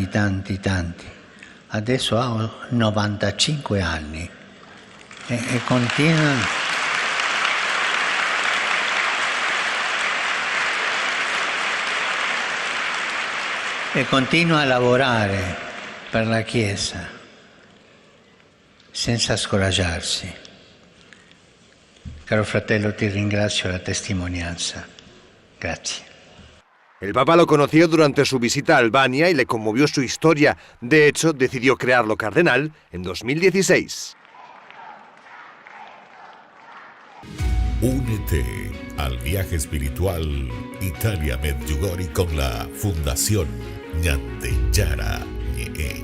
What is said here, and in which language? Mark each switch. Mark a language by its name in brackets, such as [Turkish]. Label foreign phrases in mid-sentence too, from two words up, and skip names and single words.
[Italian] Adesso ha 95 anni e continua a lavorare per la Chiesa senza scoraggiarsi. Caro fratello, ti ringrazio la testimonianza. Grazie. [Spanish] El Papa lo conoció durante su visita a Albania y le conmovió su historia. De hecho, decidió crearlo cardenal en 2016. Únete al viaje espiritual Italia Medjugorje con la Fundación Ñandeyara Ñe.